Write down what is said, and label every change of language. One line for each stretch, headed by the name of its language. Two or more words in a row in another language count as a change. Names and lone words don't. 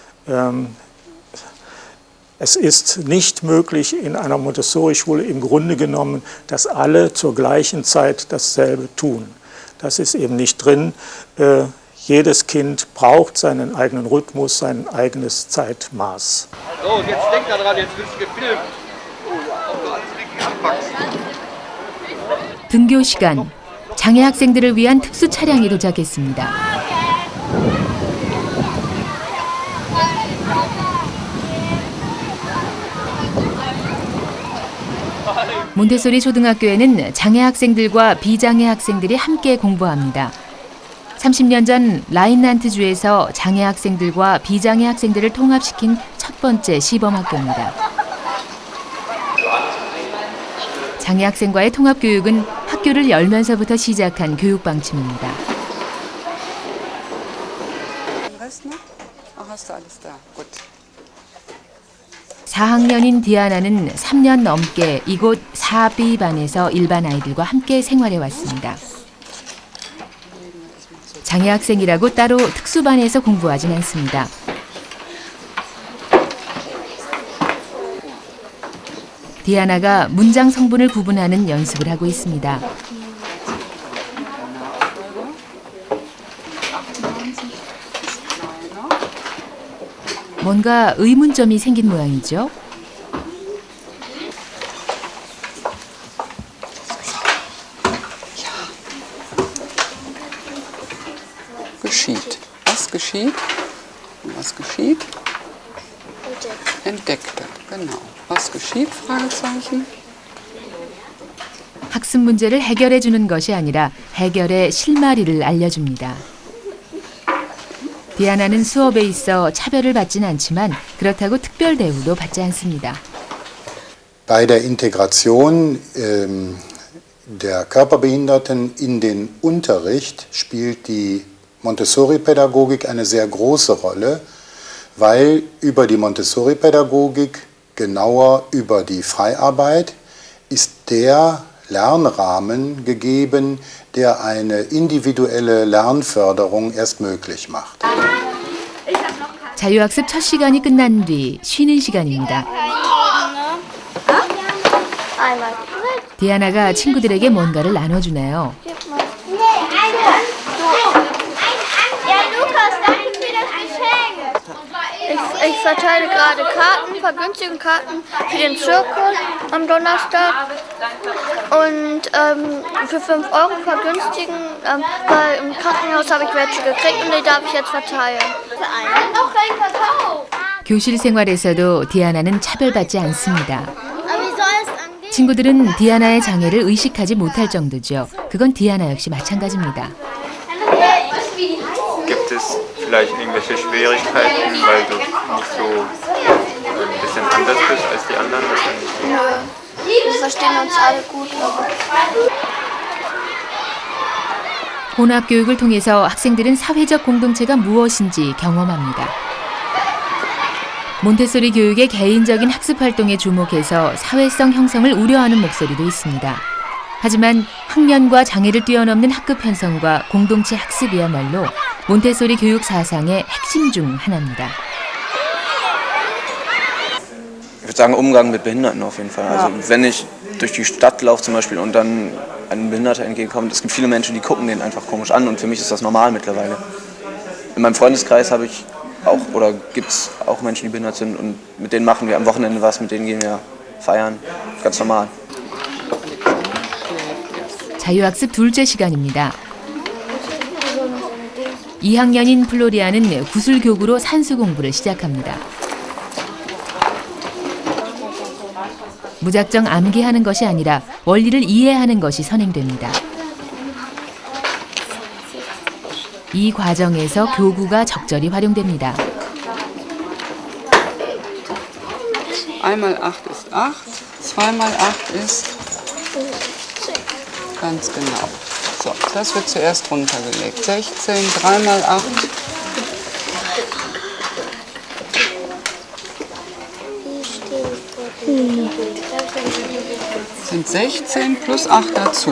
German: Es ist nicht möglich in einer Montessori-Schule im Grunde genommen, dass alle zur gleichen Zeit dasselbe tun. Das ist eben nicht drin. Jedes Kind braucht seinen eigenen Rhythmus, sein eigenes Zeitmaß. So, und jetzt denk daran, jetzt wirst du gefilmt. Ob du alles richtig anpackst.
Korean: 등교 시간, 장애 학생들을 위한 특수 차량이 도착했습니다. 몬테소리 초등학교에는 장애 학생들과 비장애 학생들이 함께 공부합니다. 30년 전 라인란트주에서 장애 학생들과 비장애 학생들을 통합시킨 첫 번째 시범 학교입니다. 장애 학생과의 통합 교육은 학교를 열면서부터 시작한 교육 방침입니다.
German: Hast du alles da? Gut.
Korean: 4학년인 디아나는 3년 넘게 이곳 4B반에서 일반 아이들과 함께 생활해 왔습니다. 장애 학생이라고 따로 특수반에서 공부하진 않습니다. 디아나가 문장 성분을 구분하는 연습을 하고 있습니다. 뭔가 의문점이 생긴 모양이죠.
German: Geschieht. Was geschieht? Was geschieht? Entdeckte. Genau. Was geschieht? Fragezeichen.
Korean: 학습 문제를 해결해 주는 것이 아니라 해결의 실마리를 알려줍니다. 디아나는 수업에 있어 차별을 받지는 않지만 그렇다고 특별 대우도 받지 않습니다.
German: Bei der Integration der Körperbehinderten in den Unterricht spielt die Montessori-Pädagogik eine sehr große Rolle, weil über die Montessori-Pädagogik, genauer über die Freiarbeit, ist der Lernrahmen gegeben, der eine individuelle Lernförderung erst möglich macht.
Korean: 자유학습 첫 시간이 끝난 뒤 쉬는 시간입니다. 디아나가 친구들에게 뭔가를 나눠주네요.
German: Ich verteile gerade Karten, Vergünstigungskarten für den Zirkel am Donnerstag und für 5 € vergünstigen, weil im Krankenhaus habe ich welche gekriegt und die darf ich jetzt verteilen.
Korean: 교실 생활에서도 디아나는 차별받지 않습니다. 친구들은 디아나의 장애를 의식하지 못할 정도죠. 그건 디아나 역시 마찬가지입니다.
German: Gibt es vielleicht irgendwelche Schwierigkeiten, weil du nicht so ein bisschen anders bist als die anderen? Wir verstehen uns alle gut.
Korean: 혼합 교육을 통해서 학생들은 사회적 공동체가 무엇인지 경험합니다. 몬테소리 교육의 개인적인 학습 활동에 주목해서 사회성 형성을 우려하는 목소리도 있습니다. 하지만 학년과 장애를 뛰어넘는 학급 편성과 공동체 학습이야말로 몬테소리 교육 사상의 핵심 중 하나입니다.
German: Ich würde sagen, Umgang mit Behinderten auf jeden Fall. Also wenn ich durch die Stadt laufe zum Beispiel und dann ein Behinderter entgegenkommt, es gibt viele Menschen, die gucken den einfach komisch an und für mich ist das normal mittlerweile. In meinem Freundeskreis habe ich auch, oder gibt es auch Menschen, die behindert sind und mit denen machen wir am Wochenende was, mit denen gehen wir feiern. Ganz normal.
Korean: 자유학습 둘째 시간입니다. 2학년인 플로리아는 구슬교구로 산수 공부를 시작합니다. 무작정 암기하는 것이 아니라 원리를 이해하는 것이 선행됩니다. 이 과정에서 교구가 적절히 활용됩니다.
German: Einmal 8 ist 8, zweimal 8 ist ganz genau. So, das wird zuerst runtergelegt. 16, 3 mal 8. Sind 16 plus 8 dazu.